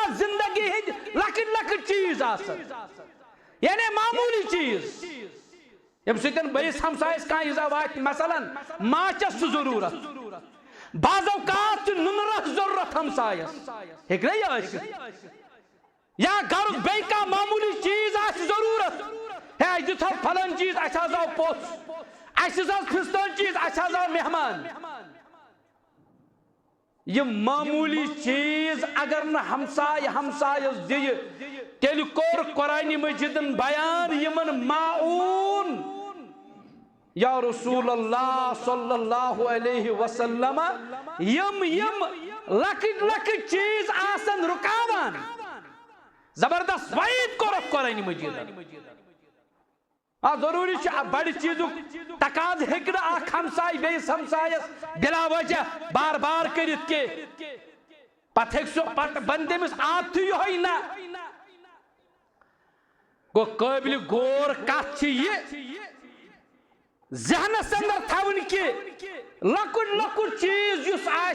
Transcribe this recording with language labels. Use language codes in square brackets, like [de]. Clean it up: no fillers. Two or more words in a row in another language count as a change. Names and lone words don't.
[ks] زندگی ہند لکٹ لکٹ چیز آسن یعنی معمولی چیز یم سۭتۍ بیٚیِس ہمسایس کانٛہہ ایٖزا واتہِ مثلاً ماچس چھُ ضروٗرت بعض اوقات چھُ نُنرس ضروٗرت ہمسایس ہیٚکہِ نا یہِ ٲسِتھ یا گھرُک بیٚیہِ کانٛہہ معموٗلی چیز آسہِ ضروٗرت ہے اَسہِ دِژ حظ پھلٲنۍ چیز اَسہِ حظ آو پوٚژھ اَسہِ دِژ حظ فِستٲنۍ چیز اَسہِ حظ آو مہمان [ur] یہ معمولی چیز اگر نہ [ks] ہمسائے ہمسایس دِیہِ تیٚلہِ کوٚر قرآنِ مجیدن بیان یمن معاون یا [ar] رسول اللہ صلی اللہ علیہ وسلم [ks] یم لکٹ لکٹ چیز آسن رکاوان زبردست وعید کوٚرُکھ قرآنِ مجیدن ضروری بڑی چیزک تقاض ہیٚکہِ نہٕ اکھ ہمسایہِ بیٚیِس ہمسایس بلا وجہ بار بار کٔرِتھ کینٛہہ پتہٕ ہیٚکہِ سُہ پتہٕ بنہِ تٔمِس عادتھٕے یِہوٚے نہ گوٚو قٲبلِ غور کتھ چھِ یہِ ذہنس اندر تھاوٕنۍ کہِ لۄکُٹ لۄکُٹ چیز یُس آسہِ